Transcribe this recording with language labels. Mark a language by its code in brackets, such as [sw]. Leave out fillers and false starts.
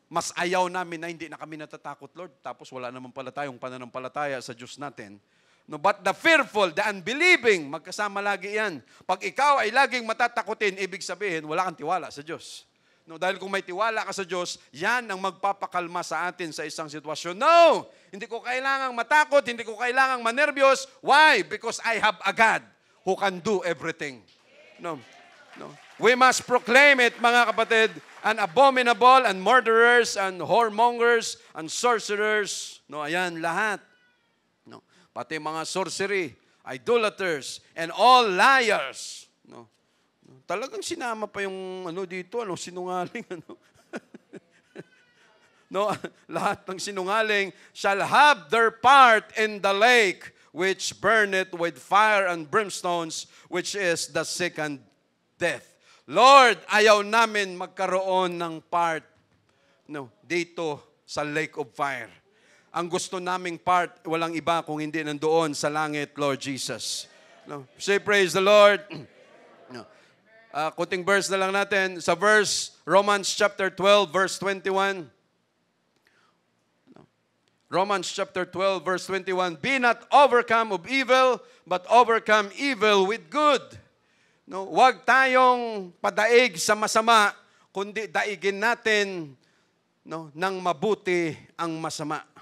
[tl] Mas ayaw namin na hindi na kami natatakot, Lord. Tapos wala naman pala tayong pananampalataya sa Diyos natin. [en] No, but the fearful, the unbelieving, [tl] magkasama lagi yan. Pag ikaw ay laging matatakutin, ibig sabihin, wala kang tiwala sa Diyos. No, dahil kung may tiwala ka sa Diyos, yan ang magpapakalma sa atin sa isang sitwasyon. No! Hindi ko kailangang matakot, hindi ko kailangang manervyos. [en] Why? Because I have a God who can do everything. No. We must proclaim it, [tl] mga kapatid, [en] and abominable, and murderers, and whoremongers, and sorcerers. [tl] No, ayan, lahat. No, pati mga sorcery, [en] idolaters, and all liars. [tl] No, talagang sinama pa yung dito, sinungaling, No, lahat ng sinungaling [en] shall have their part in the lake which burneth with fire and brimstones, which is the second death. [tl] Lord, ayaw namin magkaroon ng part dito sa [en] lake of fire. [tl] Ang gusto naming part, walang iba kung hindi nandoon sa langit, Lord Jesus. [en] Say praise the Lord. [tl] Kunting verse na lang natin. Sa verse, Romans chapter 12, verse 21. [en] Romans chapter 12, verse 21. Be not overcome of evil, but overcome evil with good. [tl] Huwag tayong padaig sa masama, kundi daigin natin ng mabuti ang masama.